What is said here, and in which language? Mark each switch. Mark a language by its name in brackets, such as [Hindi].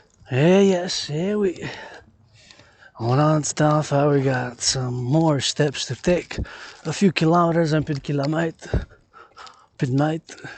[English] yes, [French] on a du temps à faire. [English] We got some more steps to take. A few kilometers, [French] un peu de kilomètres, un peu de mètres.